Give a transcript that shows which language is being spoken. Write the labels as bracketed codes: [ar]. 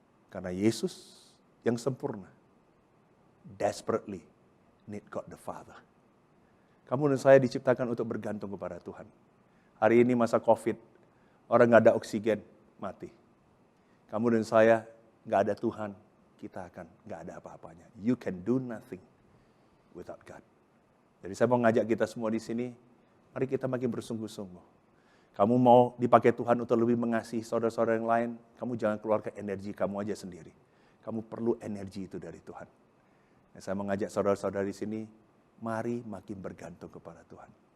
[id] Karena Yesus yang sempurna [en] desperately need God the Father. [id] Kamu dan saya diciptakan untuk bergantung kepada Tuhan. Hari ini masa COVID, orang nggak ada oksigen, mati. Kamu dan saya nggak ada Tuhan, kita akan nggak ada apa-apanya. [en] You can do nothing without God. [id] Jadi saya mau ngajak kita semua di sini, mari kita makin bersungguh-sungguh. Kamu mau dipakai Tuhan untuk lebih mengasihi saudara-saudara yang lain, kamu jangan keluarkan energi kamu aja sendiri. Kamu perlu energi itu dari Tuhan. Nah, saya mau ngajak saudara-saudara di sini, mari makin bergantung kepada Tuhan.